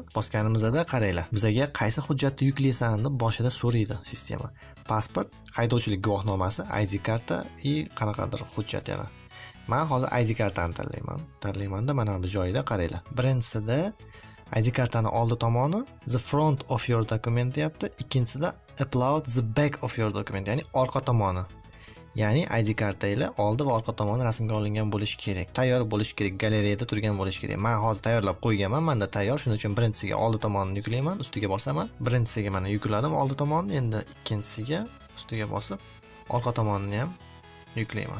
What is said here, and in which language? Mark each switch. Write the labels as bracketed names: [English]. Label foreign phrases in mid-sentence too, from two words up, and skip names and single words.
[Uzbek] Bosganimizda qaranglar, bizga qaysi hujjatni yuklaysan deb boshida so'raydi sistema. Pasport, haydovchilik guvohnomasi, ID karta va qanaqadir hujjat yana. Men hozir ID kartani tanlaymanda mana bu joyda qaranglar. Birinchisida ID kartani oldi tomoni [English] the front of your document [Uzbek] deyapti, ikkinchisida [English] upload the back of your document, [Uzbek] ya'ni orqa tomoni. Ya'ni ID kartanglar oldi va orqa tomoni rasmga olingan bo'lishi kerak. Tayyor bo'lishi kerak, galereyada turgan bo'lishi kerak. Men hozir tayyorlab qo'yganman, menda tayyor. Shuning uchun birinchisiga oldi tomonini yuklayman, ustiga bosaman. Birinchisiga mana yukladim oldi tomonini, endi ikkinchisiga ustiga bosib, orqa tomonini ham yuklayman.